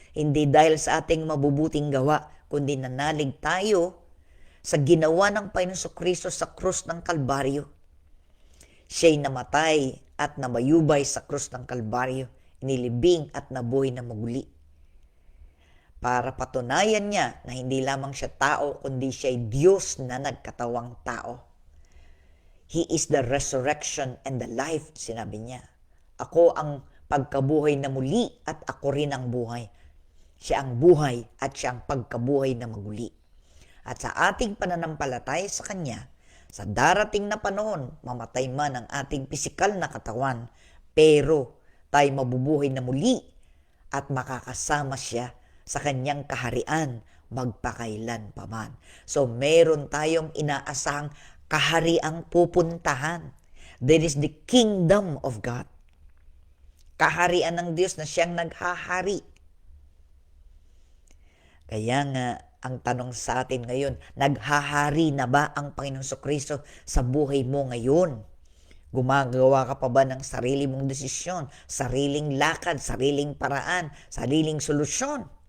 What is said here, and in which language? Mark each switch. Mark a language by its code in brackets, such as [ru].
[tl] Hindi dahil sa ating mabubuting gawa, kundi nanalig tayo sa ginawa ng Panginoong Kristo sa krus ng Kalbaryo. Siya'y namatay at namayubay sa krus ng Kalbaryo, nilibing at nabuhay na muli. Para patunayan niya na hindi lamang siya tao, kundi siya'y Diyos na nagkatawang tao. [en] He is the resurrection and the life, [tl] sinabi niya. Ako ang pagkabuhay na muli at ako rin ang buhay. Siya ang buhay at siya ang pagkabuhay na maguli. At sa ating pananampalataya sa Kanya, sa darating na panahon, mamatay man ang ating pisikal na katawan, pero tayo mabubuhay na muli at makakasama siya sa Kanyang kaharian magpakailan paman. So meron tayong inaasahang kahariang pupuntahan. [en] There is the kingdom of God. [tl] Kaharian ng Diyos na siyang naghahari. Kaya nga, ang tanong sa atin ngayon, naghahari na ba ang Panginoong Kristo sa buhay mo ngayon? Gumagawa ka pa ba ng sarili mong desisyon, sariling lakad, sariling paraan, sariling solusyon?